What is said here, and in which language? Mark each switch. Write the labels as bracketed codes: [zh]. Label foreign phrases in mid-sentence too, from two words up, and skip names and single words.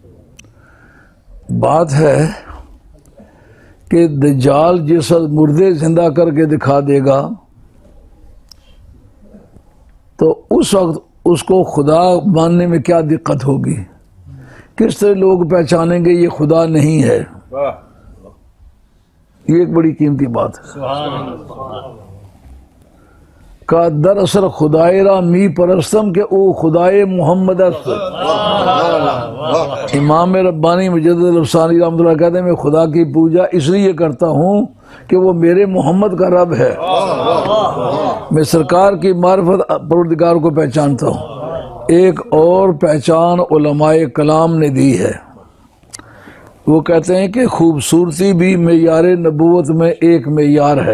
[ur] بات ہے کہ دجال جس وقت مردے زندہ کر کے دکھا دے گا تو اس وقت اس کو خدا ماننے میں کیا دقت ہوگی، کس طرح لوگ پہچانیں گے یہ خدا نہیں ہے۔ یہ ایک بڑی قیمتی بات ہے۔ کہ دراصل [fa] خدای را می پرستم کہ او خدای محمد است۔ [ur] امام ربانی مجدد الافسانی رحمۃ اللہ کہتے ہیں میں خدا کی پوجا اس لیے کرتا ہوں کہ وہ میرے محمد کا رب ہے، میں سرکار کی معرفت پروردگار کو پہچانتا ہوں۔ ایک اور پہچان علماء کلام نے دی ہے، وہ کہتے ہیں کہ خوبصورتی بھی معیار نبوت میں ایک معیار ہے۔